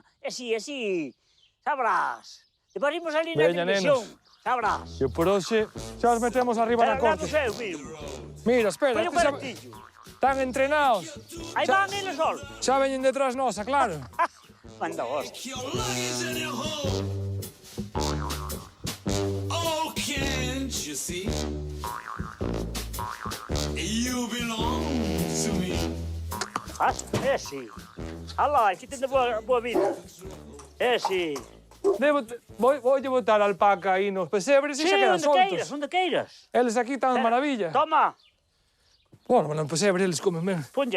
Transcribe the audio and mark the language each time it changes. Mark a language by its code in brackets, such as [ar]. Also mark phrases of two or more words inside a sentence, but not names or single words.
[gl] Así. Sabrás. E parimos ali na televisión. Sabrás. E por hoxe xa os metemos arriba na corte. Eu mismo. Mira, espera. Foi o carretillo. Están entrenados. Aí van eles solos. Xa veñen detrás nosa, claro. Manda hostia. [en] Oh, can't you see? You belong to me. [gl] Sí. Alá, aquí ten boa vida. Sí. Voulle botar a alpaca aí nos pesebres e xa quedan soltos. Sí, onde queiras. Eles aquí están de maravilla. Toma. Bueno, no pesebre eles comen ben. Ponlle